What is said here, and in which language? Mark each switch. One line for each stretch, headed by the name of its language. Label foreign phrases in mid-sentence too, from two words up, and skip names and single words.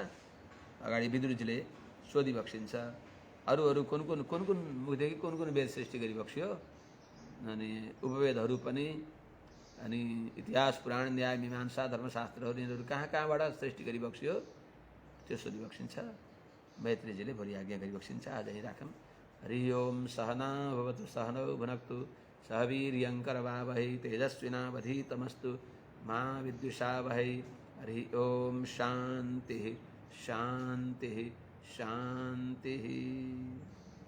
Nepali: अगाडि विदुरजीले सोधी बक्सिन्छ अरू कुन कुन मुखदेखि कुन वेद सृष्टि गरी बक्सियो, अनि उपवेदहरू पनि, अनि इतिहास पुराण न्याय मीमांसा धर्मशास्त्रहरू यिनीहरू कहाँबाट सृष्टि गरी बक्सियो त्यो सोधी बक्सिन्छ। मैत्रेयजीले भोलि आज्ञा गरी बक्सिन्छ। आज यही राखौँ।
Sanskrit: हरि ओम सहना भवतु सहनौ भुनक्तु सह वीर्यङ्करवावहै तेजस्विनावधीतमस्तु मा विद्विषावहै। हरि ओम शान्तिः शान्तिः शान्तिः।